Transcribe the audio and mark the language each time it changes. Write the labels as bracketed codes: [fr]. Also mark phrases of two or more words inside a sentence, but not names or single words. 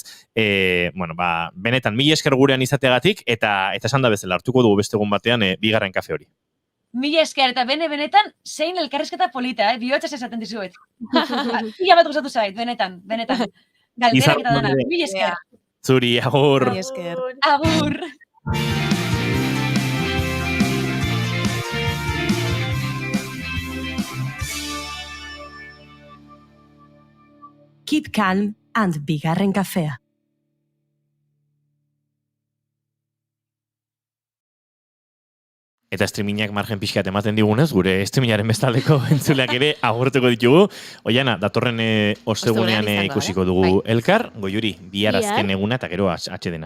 [eu] Benetan, mila esker gurean izateagatik, eta esan da bezala hartuko dugu beste egun batean bigarren kafe hori. Mila esker, eta benetan, zein elkarrizketa polita, bihotzaz esaten dizuet. Ia bat gustatu zait, benetan. Galderak eta dana, mila esker. Zuri, agur. Mila esker. Agur. Keep calm and bigarren kafea. Eta streamingak margen pixkat ematen digunez, gure streamingaren bestaldeko entzuleak ere agurtuko ditugu. Oiana, datorren ostegunean ikusiko dugu elkar, Goiuri, bihar azken eguna eta gero atxedena.